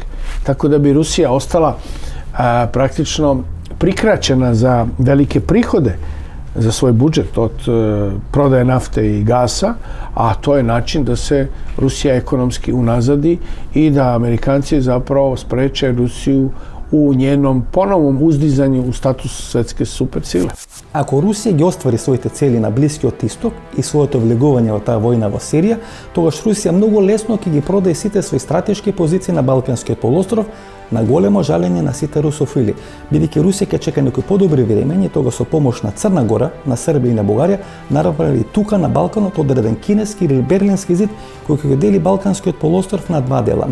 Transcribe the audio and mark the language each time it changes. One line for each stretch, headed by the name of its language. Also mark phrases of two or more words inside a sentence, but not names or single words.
Serbian: Tako da bi Rusija ostala praktično prikraćena za velike prihode za svoj budžet od prodaje nafte i gasa, a to je način da se Rusija ekonomski unazadi i da Amerikanci zapravo spreče Rusiju u njenom ponovnom uzdizanju u status svetske суперсиле.
Macedonian: Ако Русија ги оствари своите цели на Блискиот исток и своето влегување во таа војна во Сирија, тогаш Русија многу лесно ќе ги продаде сите своји стратешки позиции на Балканскиот полуостров на големо жалење на сите русофили, бидејќи Русија ќе чека некои подобри времења, тога со помош на Црна Гора, на Србија и на Бугарија, направи тука на Балканот одреден кинески или берлински зид кој ќе го дели Балканскиот полуостров на два дела.